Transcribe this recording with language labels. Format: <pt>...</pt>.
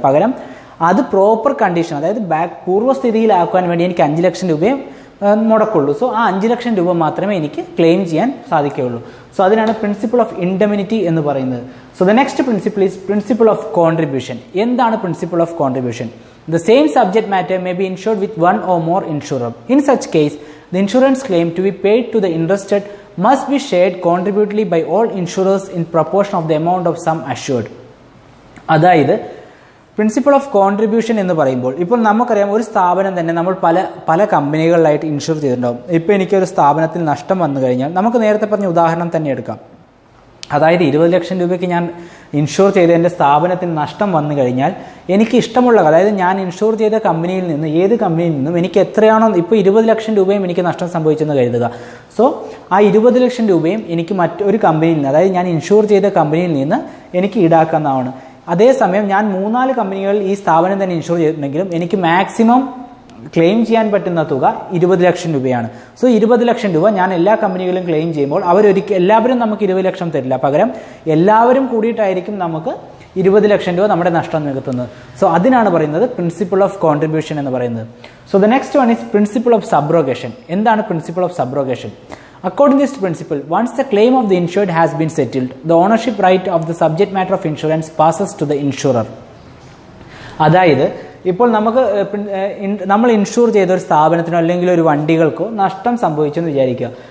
<ml>പകരം അത് proper condition അതായത് പൂർവ്വസ്ഥിതിയിലാക്കുവാൻ വേണ്ടി എനിക്ക് 5 ലക്ഷം രൂപയും മുടക്കുള്ളൂ. സോ ആ 5 ലക്ഷം രൂപ മാത്രമേ എനിക്ക് ക്ലെയിം ചെയ്യാൻ സാധിക്കുകയുള്ളൂ. സോ അതിനാണ് പ്രിൻസിപ്പിൾ ഓഫ് ഇൻഡെമിനിറ്റി എന്ന് പറയുന്നത്. So</ml> <en>The next principle is principle of contribution.</en> <ml>എന്താണ് principle of contribution?</ml> <en>The same subject matter may be insured with one or more insurer. In such case, the insurance claim to be paid to the interested must be shared contributively by all insurers in proportion of the amount of sum assured.</en> <ml>അതായത് principle of contribution എന്ന് പറയുമ്പോൾ ഇപ്പോൾ നമുക്കറിയാം ഒരു സ്ഥാപനം തന്നെ നമ്മൾ പല കമ്പനികളിലായിട്ട് ഇൻഷുർ ചെയ്തിട്ടുണ്ടാവും. ഇപ്പോൾ എനിക്കൊരു സ്ഥാപനത്തിൽ നഷ്ടം വന്നു കഴിഞ്ഞാൽ നമുക്ക് നേരത്തെ പറഞ്ഞ ഉദാഹരണം തന്നെ എടുക്കാം. അതായത് 20 ലക്ഷം രൂപയ്ക്ക് ഞാൻ ഇൻഷുർ ചെയ്ത് എൻ്റെ സ്ഥാപനത്തിന് നഷ്ടം വന്നു കഴിഞ്ഞാൽ എനിക്ക് ഇഷ്ടമുള്ള അതായത് ഞാൻ ഇൻഷുർ ചെയ്ത കമ്പനിയിൽ നിന്ന് ഏത് കമ്പനിയിൽ നിന്നും എനിക്ക് എത്രയാണോ ഇപ്പോൾ 20 ലക്ഷം രൂപയും എനിക്ക് നഷ്ടം സംഭവിച്ചെന്ന് കരുതുക. സോ ആ 20 ലക്ഷം രൂപയും എനിക്ക് മറ്റൊരു കമ്പനിയിൽ നിന്ന് അതായത് ഞാൻ ഇൻഷുർ ചെയ്ത കമ്പനിയിൽ നിന്ന് എനിക്ക് ഈടാക്കാവുന്നതാണ്. അതേസമയം ഞാൻ 3-4 കമ്പനികളിൽ ഈ സ്ഥാപനം തന്നെ ഇൻഷുർ ചെയ്തിട്ടുണ്ടെങ്കിലും എനിക്ക് മാക്സിമം ക്ലെയിം ചെയ്യാൻ പറ്റുന്ന തുക 20 ലക്ഷം രൂപയാണ്. സോ 20 ലക്ഷം രൂപ ഞാൻ എല്ലാ കമ്പനികളും ക്ലെയിം ചെയ്യുമ്പോൾ എല്ലാവരും നമുക്ക് 20 ലക്ഷം തരില്ല, പകരം എല്ലാവരും കൂടിയിട്ടായിരിക്കും നമുക്ക് 20 ലക്ഷം രൂപ നമ്മുടെ നഷ്ടം നികത്തുന്നത്. സോ അതിനാണ് പറയുന്നത് പ്രിൻസിപ്പിൾ ഓഫ് കോൺട്രിബ്യൂഷൻ എന്ന് പറയുന്നത്. So</ml> <en>The next one is principle of subrogation.</en> <ml>എന്താണ് principle of സബ്രോഗേഷൻ?</ml> <en>According to this principle, once the claim of the insured has been settled, the ownership right of the subject matter of insurance passes to the insurer.</en> <ml>അതായത് ഇപ്പോൾ നമ്മൾ insure ചെയ്ത ഒരു സ്ഥാപനത്തിനോ അല്ലെങ്കിൽ ഒരു വണ്ടികൾക്കോ നഷ്ടം സംഭവിച്ചെന്ന് വിചാരിക്കുക.</ml>